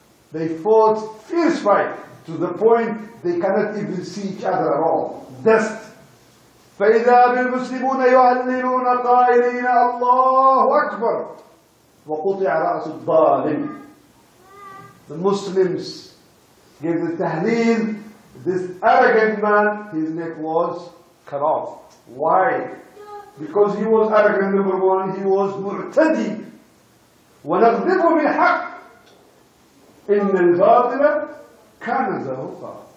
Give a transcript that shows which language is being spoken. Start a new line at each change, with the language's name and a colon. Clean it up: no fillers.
English: They fought fierce fight to the point they cannot even see each other at all. Dust.
Arabic: فإذا بالمسلمون يهللون قائلين الله أكبر. وَقُطِعَ رَأْسُ الظَّالِمِ.
English: The Muslims gave the tahleel. This arrogant man, his neck was cut off. Why? Because he was arrogant, number one, he was mu'tadi.
Arabic: وَنَغْضِبُ بِالْحَقِّ إِنَّ الْبَاطِلَ كَانَ زَهُوقًا.